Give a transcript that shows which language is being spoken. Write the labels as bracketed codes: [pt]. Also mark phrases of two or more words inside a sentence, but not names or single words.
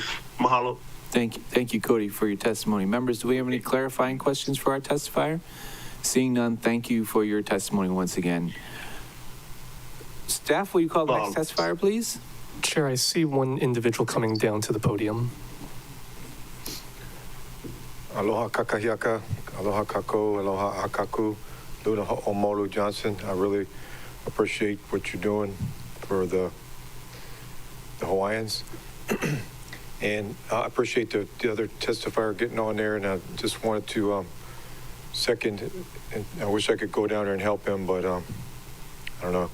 [en] Mahalo. Thank you, Cody, for your testimony. Members, do we have any clarifying questions for our testifier? Seeing none, thank you for your testimony once again. Staff, will you call the next testifier, please? Chair, I see one individual coming down to the podium. [haw] Aloha kakahiaka, aloha kako, aloha akaku, Luna Ho'omolu Johnson. [en] I really appreciate what you're doing for the Hawaiians. And I appreciate the other testifier getting on there, and I just wanted to second, and I wish I could go down there and help him, but I don't know.